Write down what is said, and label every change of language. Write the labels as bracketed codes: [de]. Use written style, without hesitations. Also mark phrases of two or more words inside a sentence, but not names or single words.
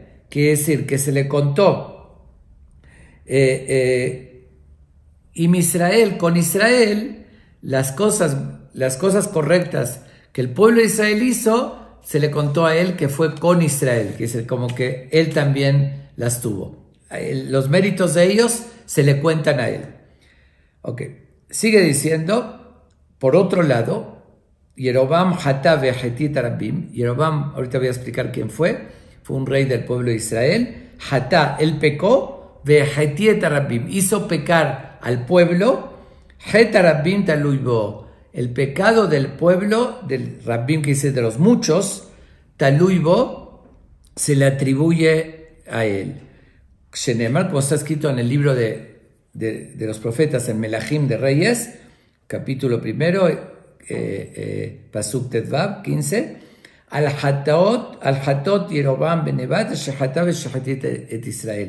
[es] Quiere decir que se le contó con Israel las cosas correctas que el pueblo de Israel hizo, se le contó a él que fue con Israel, que es como que él también las tuvo. Los méritos de ellos se le cuentan a él. Ok, sigue diciendo, por otro lado, [he] ירבעם חטא והחטיא הרבים. [es] Yerobam, ahorita voy a explicar quién fue un rey del pueblo de Israel. [he] Hatá, [es] él pecó, [he] והחטיא הרבים, [es] hizo pecar al pueblo, [he] חטא הרבים תלוי בו, [es] el pecado del pueblo, del Rabbim, que dice de los muchos, [he] תלוי בו, [es] se le atribuye a él. Shenemar, como está escrito en el libro de los profetas, en Melahim de Reyes, capítulo 1, [he] פסוק ט"ו, 15, על חטאות ירבעם בן נבט שחטא ושהחטיא את ישראל.